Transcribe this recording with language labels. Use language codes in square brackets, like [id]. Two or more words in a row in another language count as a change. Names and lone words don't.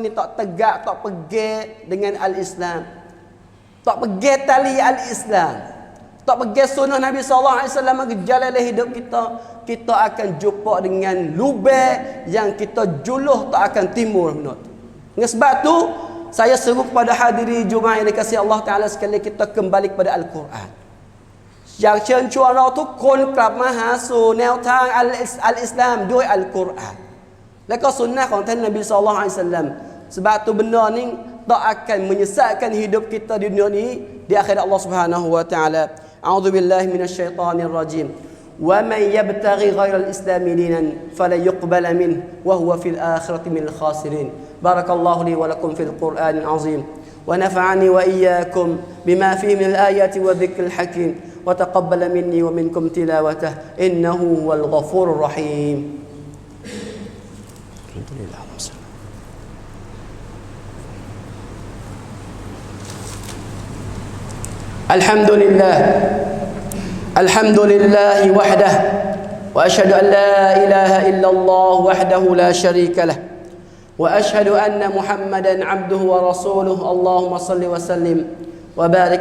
[ms] ni tak tegak tak pegang dengan al-Islam tak pegang tali al-Islam tak pegang sunnah Nabi [ar] صلى الله عليه وسلم [ms] jalan hidup kita akan jumpa dengan lubang yang kita juluh tak akan timbul dengan sebab tu saya seru kepada hadirin Jumaah yang dikasihi Allah taala sekali kita kembali kepada Al-Quran [th] อยากเชิญชวนเราทุกคนกลับมาหาสู่แนวทาง อัลอิสลามด้วยอัลกุรอานและก็สุนนะของท่านนบี [ar] صلى الله عليه وسلم [ms] sebab tu benda ni tak akan menyesatkan hidup kita di dunia ni di akhirat [ar] الله سبحانه وتعالى أعوذ بالله من الشيطان الرجيم ومن يبتغ غير الإسلام دينا فلن يقبل منه وهو في الآخرة من الخاسرين بارك الله لي ولكم في القرآن العظيم ونفعني وإياكم بما فيه من الآيات والذكر الحكيم وتقبل مني ومنكم تلاوته إنه هو الغفور الرحيم الحمد لله وحده وأشهد أن لا إله إلا الله وحده لا شريك له وأشهد أن محمدا عبده ورسوله اللهم صل وسلم وبارك